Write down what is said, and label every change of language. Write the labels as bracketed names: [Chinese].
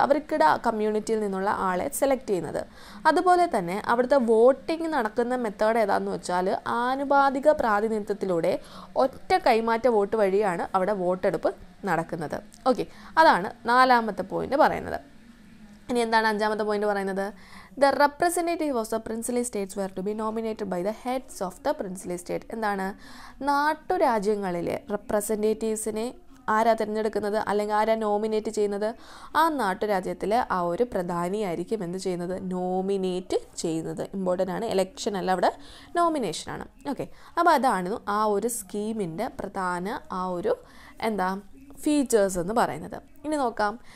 [Malayalam] അവർക്കിടെ കമ്മ്യൂണിറ്റിയിൽ നിന്നുള്ള ആളെ സെലക്ട് ചെയ്യുന്നത്. അതുപോലെ തന്നെ അവിടുത്തെ വോട്ടിംഗ് നടക്കുന്ന മെത്തേഡ് ഏതാണെന്ന് വെച്ചാൽ ആനുപാതിക പ്രാതിനിധ്യത്തിലൂടെ ഒറ്റ കൈമാറ്റ വോട്ട് വഴിയാണ് അവിടെ വോട്ടെടുപ്പ് നടക്കുന്നത്. ഓക്കെ, അതാണ് നാലാമത്തെ പോയിന്റ് പറയുന്നത്. ഇനി എന്താണ് അഞ്ചാമത്തെ പോയിന്റ് പറയുന്നത്? [English] The representative of the princely states were to be nominated by the heads of the princely state. [Malayalam] നാട്ടുരാജ്യങ്ങളിലെ റെപ്രസെൻറ്റേറ്റീവ്സിനെ ആരാ തിരഞ്ഞെടുക്കുന്നത്, അല്ലെങ്കിൽ ആരാ നോമിനേറ്റ് ചെയ്യുന്നത്? ആ നാട്ടുരാജ്യത്തിലെ ആ ഒരു പ്രധാനിയായിരിക്കും എന്ത് ചെയ്യുന്നത്? നോമിനേറ്റ് ചെയ്യുന്നത്. ഇമ്പോർട്ടൻ്റ് ആണ്, എലക്ഷൻ അല്ല, അവിടെ നോമിനേഷനാണ്. ഓക്കെ, അപ്പോൾ അതാണ് ആ ഒരു സ്കീമിൻ്റെ പ്രധാന ആ ഒരു ഫീച്ചേഴ്സ് എന്ന് പറയുന്നത്. ഇനി നോക്കാം.